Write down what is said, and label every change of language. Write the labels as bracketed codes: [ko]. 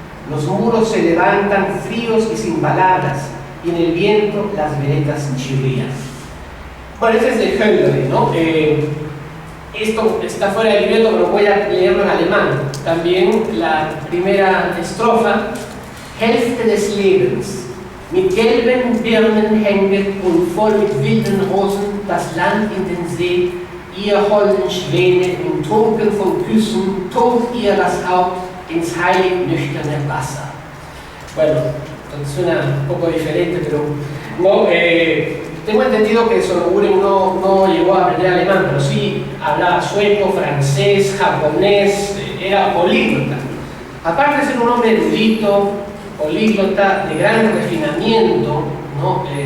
[es] Los muros se levantan fríos y sin palabras, y en el viento las veredas chirrían. Bueno, este es de Hölderlin, ¿no? Esto está fuera del libreto, pero voy a leerlo en alemán. También la primera estrofa: Hälfte des Lebens. [de] Mit gelben Birnen hänget und voll mit wilden Rosen das Land in den See. Ihr holden Schwäne und trunken von Küssen, tunkt ihr das Haupt ins heilig nüchterne Wasser. [es] Bueno, entonces suena un poco diferente, pero no, tengo entendido que Sologuren no llegó a aprender alemán, pero sí hablaba sueco, francés, japonés, era políglota. Aparte de ser un hombre erudito, políglota, de gran refinamiento, ¿no?